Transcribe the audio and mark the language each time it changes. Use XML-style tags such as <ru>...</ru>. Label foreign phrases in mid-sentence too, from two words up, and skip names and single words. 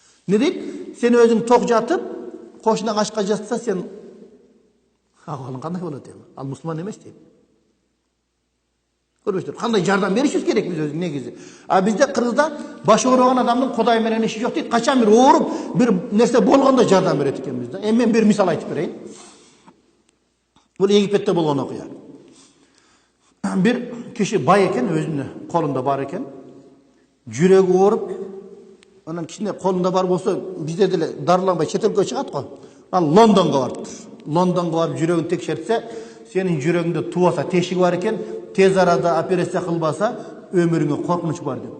<ky>Не дейди? Сен өзүң ток жатып, коңшуңа ачка жатса сен абалың кандай болот эми? Ал мусулман эмес дейди. Көрбөйсүздөр. Кандай жардам беришибиз керек биз өзү негизи. А бизде Кыргызда башы ооруган адамдын Кудай менен иши жок дейт. Качан бир ооруп, бир нерсе болгондо жардам берет экенбиз да. Эми мен бир мисал айтып берейин. Бул Египетте болгон окуя. Бир киши бай экен, өзүндө колунда бар экен, жүрегі ооруп, анан кичине колунда бар болсо, бизде деле дарыланбай чет элге чыгат го. Ал Лондонго барыптыр. Лондонго барып жүрөгүн текшертсе, сенин жүрөгүңдө тубаса тешиги бар экен, тез арада операция кылбаса, өмүрүңө коркунуч бар дептир.</ky>